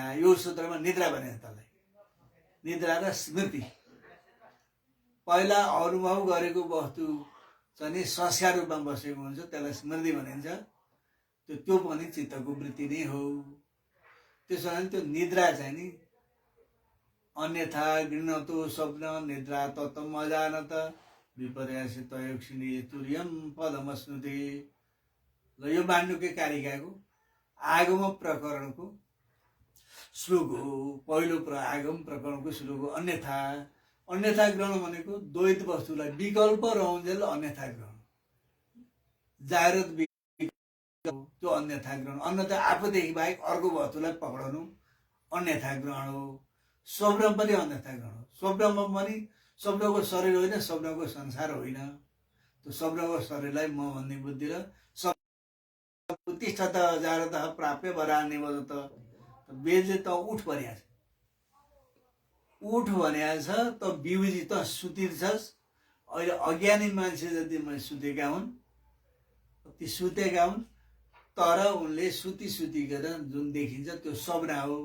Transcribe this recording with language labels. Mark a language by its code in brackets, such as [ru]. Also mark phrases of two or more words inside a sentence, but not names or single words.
[ne] यो सूत्रमा निद्रा भनिन्छ त्यसलाई। निद्रा र स्मृति, पहिला अनुभव गरेको वस्तु चाहिँ संस्कार रूपमा बसेको हुन्छ, त्यसलाई स्मृति भनिन्छ। त्यो पनि चित्तको वृत्ति नै हो। त्यसो भने त्यो निद्रा चाहिँ नि [sa] अन्यथा गृह्णतो स्वप्न निद्रा तत्त्वम् अजानत विपर्यास तयोक्षिणी तुर्यम पदमस्नुते। [ne] ल यो माण्डुक्य कारिकाको आगम प्रकरणको श्लोक हो। पहिलो आगम प्रकरणको श्लोक हो। अन्यथा ग्रहण भनेको द्वैत वस्तुलाई विकल्प रहन्जेल अन्यथा ग्रहण। जाग्रत त्यो अन्यथा ग्रहण, अन्यथा आफूदेखि बाहेक अर्को वस्तुलाई पक्राउनु अन्यथा ग्रहण हो। स्वप्न पनि अन्यथा ग्रहण हो। स्वप्नमा पनि स्वप्नको शरीर होइन, स्वप्नको संसार होइन। त्यो स्वप्नको शरीरलाई म भन्ने बुद्धि र [sa] उत्तिष्ठत जाग्रत प्राप्य वरान्ने बजत। [ne] वेदले त उठ भनेको छ, उठ भनेको छ। त बिउजी त सुतिर्छस्। अहिले अज्ञानी मान्छे जति सुतेका हुन्, ती सुतेका हुन्, तर उनले सुतिकन जुन देखिन्छ त्यो सपना हो।